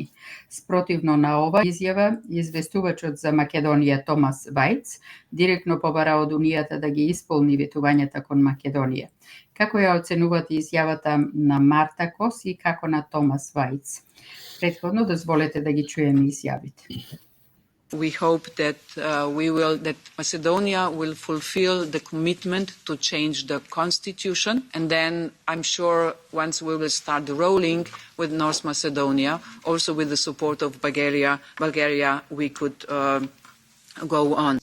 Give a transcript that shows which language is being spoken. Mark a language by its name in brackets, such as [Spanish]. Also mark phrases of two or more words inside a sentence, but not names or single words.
[Macedonian] Спротивно на ова изјава, известувачот за Македонија Томас Вајц директно побара од Унијата да ги исполни ветувањата кон Македонија. Како ја оценувате изјавата на Марта Кос и како на Томас Вајц? Претходно дозволете да ги чуеме изјавите. [English] We hope that that Macedonia will fulfill the commitment to change the constitution, and then I'm sure once we will start rolling with North Macedonia, also with the support of Bulgaria, we could go on.